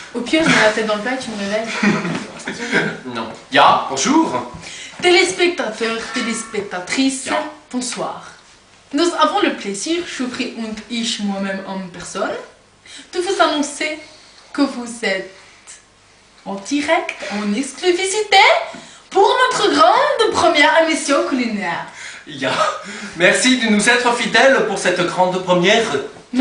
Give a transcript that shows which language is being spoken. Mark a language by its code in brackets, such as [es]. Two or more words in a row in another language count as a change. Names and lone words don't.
[fr] piqûre, je mets la tête dans le plat et tu me réveilles. Non. Ja, bonjour. Téléspectateurs, téléspectatrices, Ja. bonsoir. Nous avons le plaisir, Choufri [de] und ich [fr] moi-même en personne, de vous annoncer que vous êtes en direct, en exclusivité, pour notre grande première émission culinaire. Ja, merci de nous être fidèles pour cette grande première. Ja.